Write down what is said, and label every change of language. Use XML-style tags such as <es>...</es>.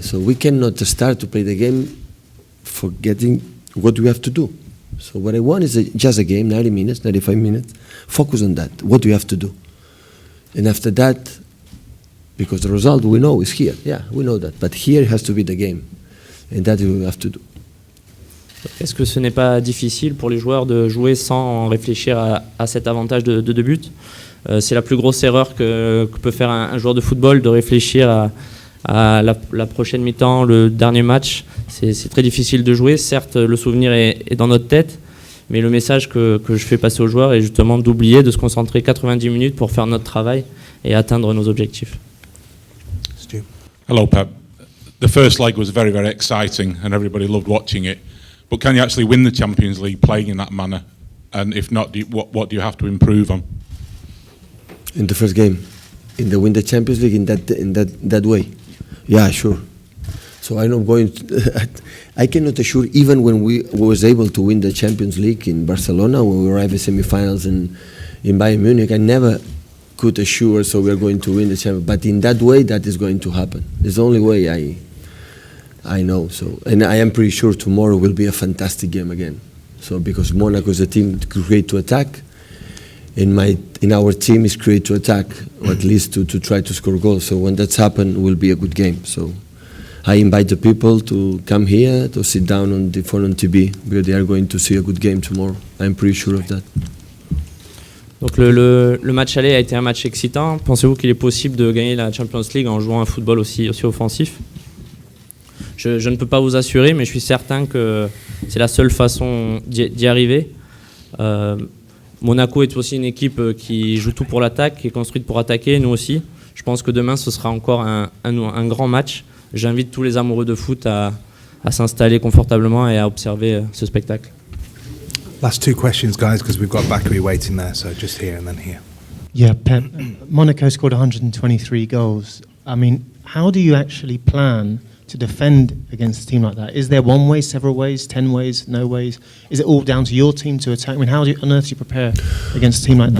<en>So we cannot start to play the game forgetting what we have to do. So what I want is just a game, 90 minutes, 95 minutes. Focus on that. What do you have to do? And after that, because the result we know is here. Yeah, we know that. But here has to be the game. And that we have to do.</en> <fr>Est-ce que ce n'est pas difficile pour les joueurs de jouer sans réfléchir à cet avantage de 2 buts? C'est la plus grosse erreur que peut faire un joueur de football, de réfléchir à la prochaine mi-temps, le dernier match. C'est très difficile de jouer. Certes, le souvenir est dans notre tête, mais le message que je fais passer aux joueurs est justement d'oublier, de se concentrer 90 minutes pour faire notre travail et atteindre nos objectifs.</fr> <en>Stu. Hello, Pep. The first leg was very, very exciting and everybody loved watching it. But can you actually win the Champions League playing in that manner? And if not, what do you have to improve on? In the first game, win the Champions League in that way. Yeah, sure. So I'm not going to, I cannot assure, even when we was able to win the Champions League in Barcelona, when we arrived at semi-finals in Bayern Munich, I never could assure, so we're going to win the Champions. But in that way, that is going to happen. It's the only way I know. So, and I am pretty sure tomorrow will be a fantastic game again. So because Monaco is a team create to attack, in our team is create to attack, or at least to try to score goals. So when that's happened, it will be a good game. So I invite the people to come here, to sit down on the phone on TV, because they are going to see a good game tomorrow. I'm pretty sure of that.</en> <fr>Donc le match aller a été un match excitant. Pensez-vous qu'il est possible de gagner la Champions League en jouant un football aussi offensif? Je ne peux pas vous assurer, mais je suis certain que c'est la seule façon d'y arriver. Monaco est aussi une équipe qui joue tout pour l'attaque, qui est construite pour attaquer, nous aussi. Je pense que demain, ce sera encore un grand match. J'invite tous les amoureux de foot à s'installer confortablement et à observer ce spectacle.</fr> <en>Last 2 questions, guys, because we've got Bakary waiting there, so just here and then here. Yeah, Pep, Monaco scored 123 goals. I mean, how do you actually plan to defend against a team like that? Is there one way, several ways, 10 ways, no ways? Is it all down to your team to attack? I mean, how on earth do you prepare against a team like that?</en>